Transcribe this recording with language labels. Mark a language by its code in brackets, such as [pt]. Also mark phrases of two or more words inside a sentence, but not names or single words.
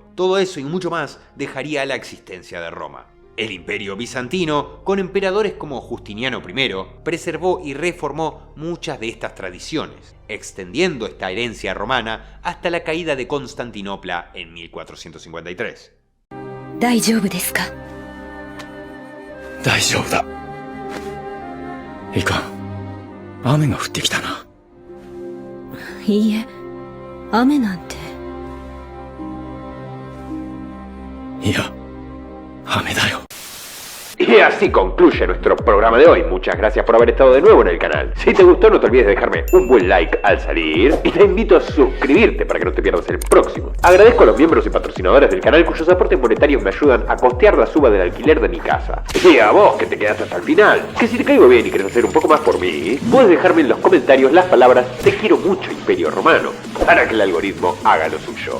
[es] Todo eso y mucho más dejaría la existencia de Roma. El Imperio Bizantino, con emperadores como Justiniano I, preservó y reformó muchas de estas tradiciones, extendiendo esta herencia romana hasta la caída de Constantinopla en 1453. [ja] 大丈夫ですか? 大丈夫だ。いかん。雨が降ってきたな。いいえ、雨なんて。いや、雨だよ。 [es] Y así concluye nuestro programa de hoy. Muchas gracias por haber estado de nuevo en el canal. Si te gustó, no te olvides de dejarme un buen like al salir. Y te invito a suscribirte para que no te pierdas el próximo. Agradezco a los miembros y patrocinadores del canal cuyos aportes monetarios me ayudan a costear la suba del alquiler de mi casa. Y a vos que te quedaste hasta el final, que si te caigo bien y querés hacer un poco más por mí, puedes dejarme en los comentarios las palabras "te quiero mucho, Imperio Romano", para que el algoritmo haga lo suyo.